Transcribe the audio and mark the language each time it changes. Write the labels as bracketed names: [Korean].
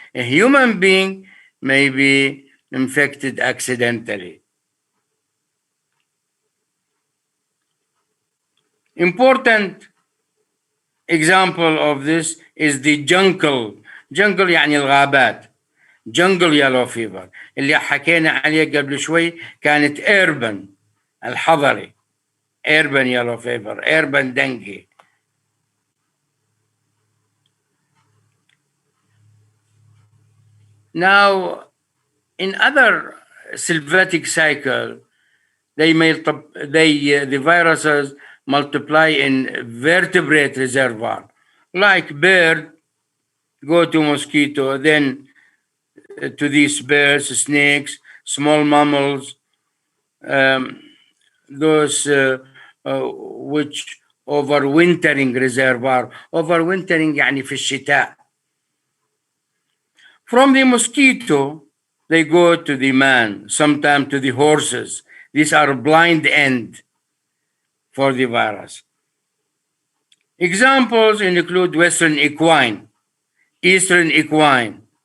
[English] A human being may be infected accidentally. Important example of this is the jungle [Arabic] يعني الغابات. [English] jungle yellow fever [Arabic] اللي حكينا عليه قبل شوي كانت urban الحضري. [English] urban yellow fever, urban dengue. Now, in other sylvatic cycle, the viruses multiply in vertebrate reservoir, like bird, go to mosquito, then to these birds, snakes, small mammals, those which overwintering reservoir. [Arabic] Overwintering يعني في الشتاء. [English] From the mosquito, they go to the man, sometimes to the horses. These are blind end for the virus. Examples include Western Equine, Eastern Equine.